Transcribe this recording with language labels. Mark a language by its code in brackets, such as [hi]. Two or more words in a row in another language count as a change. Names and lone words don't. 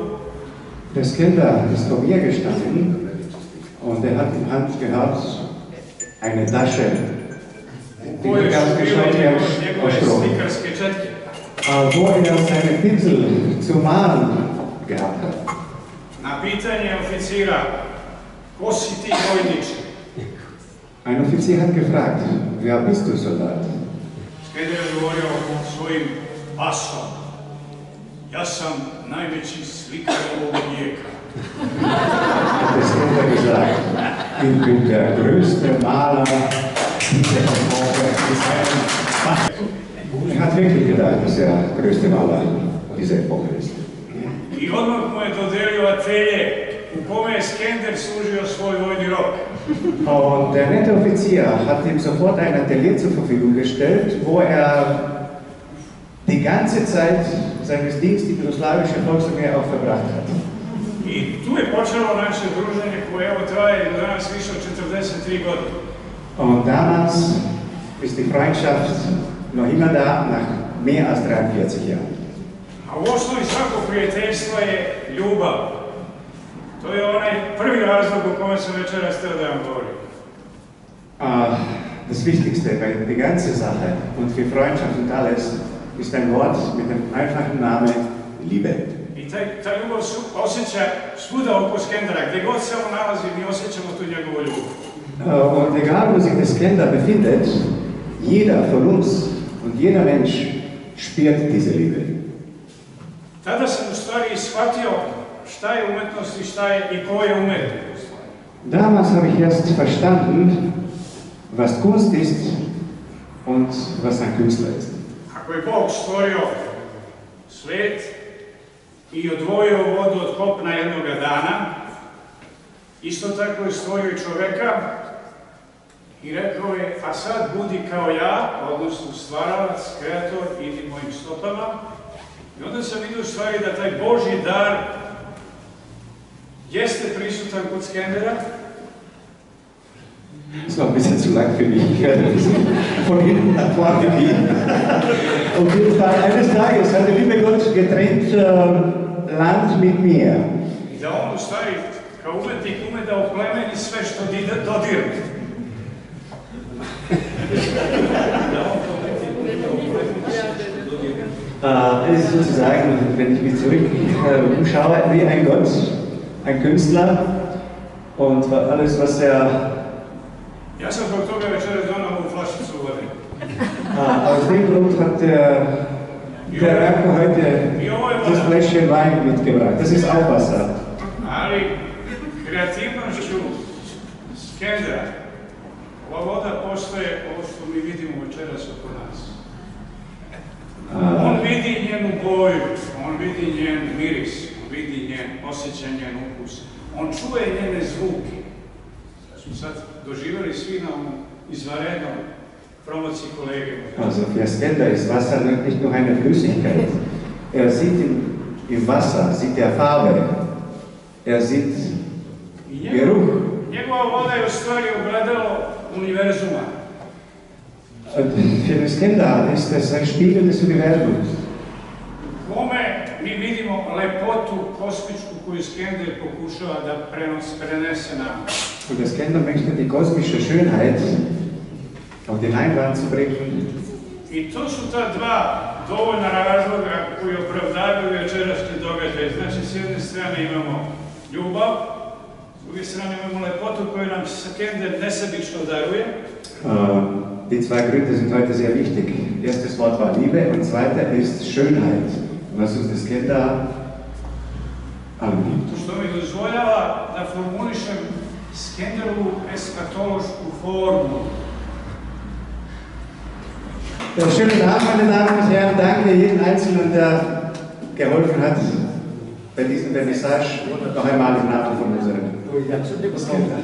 [de] Der Skender ist vor mir gestanden und er hat in Hand gehabt eine Tasche, die ganz geschaut aus Strom, wo er seine Pinsel zum Malen gehabt hat. [sr] Na pitanje oficira, ko si ti vojniče? [de] Ein Offizier hat gefragt, wer bist du, Soldat? [sr] Skender je govorio svojim basom. Ja sam najveći slikar ovog vijeka. [de] Hat der Skender gesagt, ich bin der größte Maler dieser Epoche. Er hat wirklich gedacht, dass er der größte Maler dieser Epoche ist. [sr] I odmah mu je dodelio atelje u kome je Skender služio svoj vojni rok. [de] Und der nette Offizier hat ihm sofort ein Atelier zur Verfügung gestellt, wo er die ganze Zeit seines Dienstes in jugoslawische Volksarmee auch verbracht hat. [sr] I tu je počelo naše druženje koje evo traje do danas više od 43 godine. [de] Und damals ist die Freundschaft noch immer da, nach mehr als 43 Jahren. [sr] A u osnovi svakog prijateljstva je ljubav. To je onaj prvi razlog o kome sam večeras htio da vam govorim. [de] Das Wichtigste bei der ganzen Sache und für Freundschaft und alles ist ein Wort mit dem einfachen Namen Liebe. [sr] I ta ljubav se osjeća svuda oko Skendera. Gdje god se on nalazi, mi osjećamo tu njegovu ljubav. [de] Und egal, wo sich der Skender befindet, jeder von uns und jeder Mensch spürt diese Liebe. [sr] Tada sam u stvari shvatio šta je umetnost i šta je i ko je umetnik. [de] Damals habe ich erst verstanden, was Kunst ist und was ein Künstler ist. [sr] Ako je Bog stvorio svet i odvojio vodu od kopna jednoga dana, isto tako je stvorio i čoveka i rekao je, a sad budi kao ja, odnosno stvaralac, kreator, idi mojim stopama. I onda sam vidio u stvari da taj Božji dar jeste prisutan kod Skendera. [de] Das war ein bisschen zu lang für mich. Von hinten nach vorne gehen. Auf jeden Fall, eines Tages hat der liebe Gott getrennt Land mit mir. [sr] I da on u stvari kao umetnik ume da oplemeni sve što dodirne. [de] Es ist sozusagen, wenn ich mich zurück umschaue, wie ein Gott, ein Künstler und alles, was er. [sr] Ja sam zbog toga večeras donao ovu flašicu vode. [de] Aus dem Grund hat der Ranko heute das Fläschchen Wein mitgebracht. Das ist auch Wasser. [sr] Ali kreativnošću Skendera, ova voda postaje ovo što mi vidimo večeras oko nas. On vidi njenu boju, on vidi njen miris, on vidi njen osjećaj, njen ukus. On čuje njene zvuke. Da smo sad doživjeli svi na ovom izvanrednom promociji kolege. [de] Also für Skender ist Wasser nicht nur eine Flüssigkeit. Er sieht im Wasser, sieht er Farbe, er sieht Geruch. [sr] Njegova voda je u stvari ogledalo univerzuma. [de] Für den Skender ist es ein Spiegel des Universums. [sr] Kome mi vidimo lepotu kosmičku koju Skender pokušava da prenese nam. [de] Und der Skender möchte die kosmische Schönheit auf die Leinwand zu bringen. [sr] I to su ta dva dovoljna razloga koji opravdavaju večerašnji događaj. Znači, s jedne strane imamo ljubav, s druge strane imamo lepotu koju nam Skender nesebično daruje. [de] Die zwei Gründe sind heute sehr wichtig. Erstes Wort war Liebe und zweiter ist Schönheit, was uns das Skender anbietet. Što mi dozvoljava da formulišem Skenderovu eskatološku formu. Schönen Abend, meine Damen und Herren. Danke jedem Einzelnen, der geholfen hat, bei diesem Vernissage noch einmal im Namen von unserem Skender.